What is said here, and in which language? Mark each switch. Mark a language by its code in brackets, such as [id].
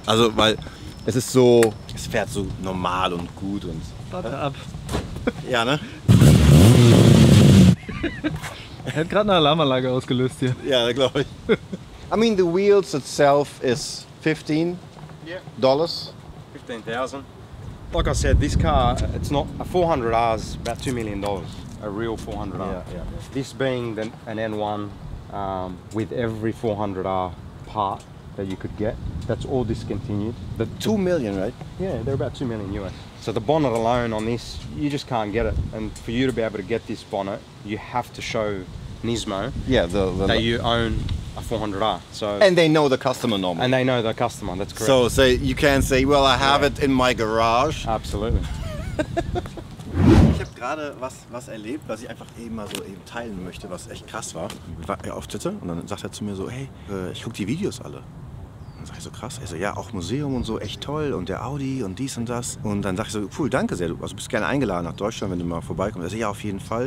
[de] Also, weil es ist so, es fährt so normal und gut und. Warte ab. Ja, ne? Er hat gerade eine Alarmanlage ausgelöst hier. Ja, glaube ich. [en] I mean, the wheels itself is $15. 15,000. Like I said, this car, it's not a 400R is about $2 million. A real 400R. Yeah. This being an N1 with every 400R part that you could get, that's all discontinued. The 2 million, right? Yeah, they're about 2 million US. So the bonnet alone on this, you just can't get it. And for you to be able to get this bonnet, you have to show Nismo that you own a 400R. So and they know the customer normally. And they know the customer, that's correct. So say you can say, well, I have it in my garage. Absolutely. [de] Ich habe gerade was erlebt, was ich einfach eben mal so eben teilen möchte, was echt krass war. Ich war auf Twitter und dann sagt er zu mir so, hey, ich gucke die Videos alle. Und dann sag ich so, krass. Er so, ja, auch Museum und so, echt toll und der Audi und dies und das. Und dann sag ich so, cool, danke sehr, du bist gerne eingeladen nach Deutschland, wenn du mal vorbeikommst. Er so, ja, auf jeden Fall.